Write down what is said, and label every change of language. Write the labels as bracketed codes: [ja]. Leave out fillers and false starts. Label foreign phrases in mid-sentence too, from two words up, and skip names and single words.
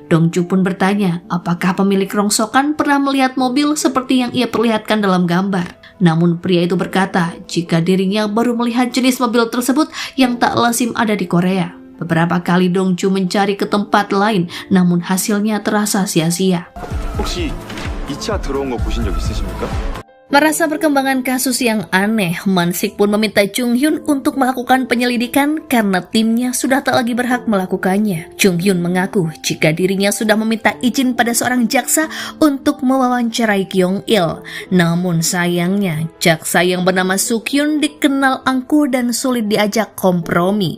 [id] Dongju pun bertanya apakah pemilik rongsokan pernah melihat mobil seperti yang ia perlihatkan dalam gambar. Namun pria itu berkata jika dirinya baru melihat jenis mobil tersebut yang tak lazim ada di Korea. Beberapa kali Dongju mencari ke tempat lain, namun hasilnya terasa sia-sia. [ko] 혹시 이 차 들어온 거 보신 적 있으십니까? [id] Merasa perkembangan kasus yang aneh, Mansik pun meminta Jung Hyun untuk melakukan penyelidikan karena timnya sudah tak lagi berhak melakukannya. Jung Hyun mengaku jika dirinya sudah meminta izin pada seorang jaksa untuk mewawancarai Kyung Il. Namun sayangnya, jaksa yang bernama Sukyun dikenal angkuh dan sulit diajak kompromi.